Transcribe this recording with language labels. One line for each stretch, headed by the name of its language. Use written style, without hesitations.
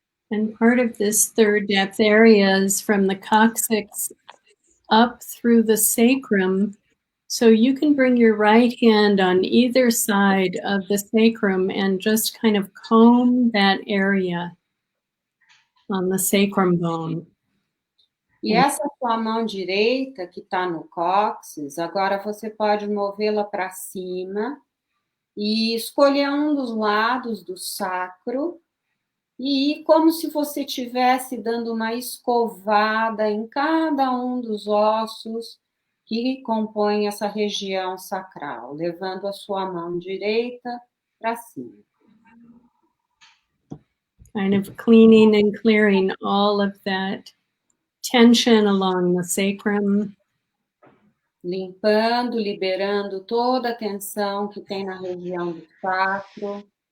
English: And part of this third depth area is from the coccyx up through the sacrum. So you can bring your right hand on either side of the sacrum and just kind of comb that area on the sacrum bone.
Portuguese: E essa sua mão direita que está no cóccix, agora você pode movê-la para cima e escolher um dos lados do sacro e ir como se você estivesse dando uma escovada em cada um dos ossos que compõem essa região sacral, levando a sua mão direita para cima.
English: Kind of cleaning and clearing all of that tension along the sacrum.
Portuguese: Limpando, liberando toda a tensão que tem na região do sacro.